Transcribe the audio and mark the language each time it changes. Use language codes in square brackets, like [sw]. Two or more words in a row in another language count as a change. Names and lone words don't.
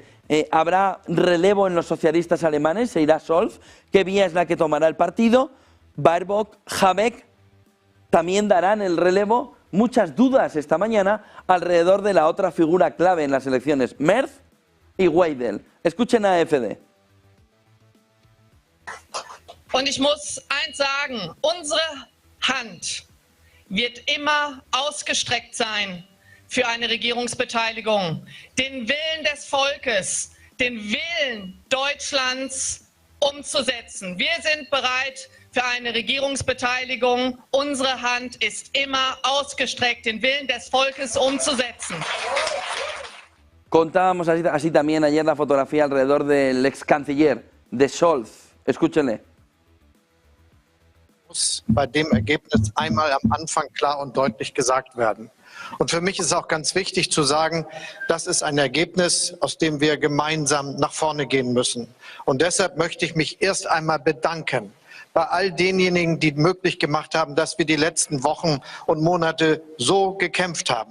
[es] Habrá relevo en los socialistas alemanes, se irá Scholz. ¿Qué vía es la que tomará el partido? Baerbock, Habeck también darán el relevo muchas dudas esta mañana alrededor de la otra figura clave en las elecciones, Merz y Weidel. Escuchen a AfD. [de] Und ich muss eins sagen, unsere Hand wird immer ausgestreckt sein für eine Regierungsbeteiligung. Den Willen des Volkes, den Willen Deutschlands umzusetzen. Wir sind bereit für eine Regierungsbeteiligung. Unsere Hand ist immer ausgestreckt, den Willen des Volkes umzusetzen. [es] Contábamos así también ayer la fotografía alrededor del ex canciller, de Scholz. Escúchenle. [de] Muss bei dem Ergebnis einmal am Anfang klar und deutlich gesagt werden. Und für mich ist auch ganz wichtig zu sagen, das ist ein Ergebnis, aus dem wir gemeinsam nach vorne gehen müssen. Und deshalb möchte ich mich erst einmal bedanken bei all denjenigen, die möglich gemacht haben, dass wir die letzten Wochen und Monate so gekämpft haben.